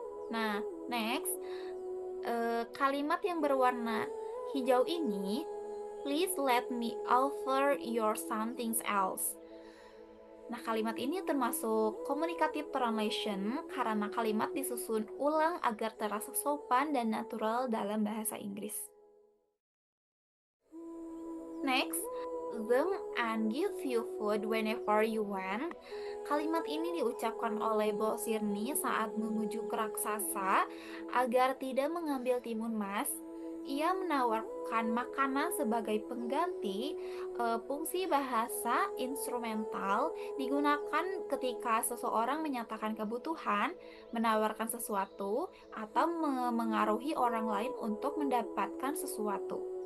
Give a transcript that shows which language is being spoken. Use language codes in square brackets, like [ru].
[en] Nah, next, [id] kalimat yang berwarna hijau ini, [en] please let me offer your something else. [id] Nah, kalimat ini termasuk communicative translation karena kalimat disusun ulang agar terasa sopan dan natural dalam bahasa Inggris. [en] Next, them and give you food whenever you want. [id] Kalimat ini diucapkan oleh Bo Sirni saat memujuk raksasa agar tidak mengambil timun mas. Ia menawarkan makanan sebagai pengganti. Fungsi bahasa instrumental digunakan ketika seseorang menyatakan kebutuhan, menawarkan sesuatu, atau mengaruhi orang lain untuk mendapatkan sesuatu.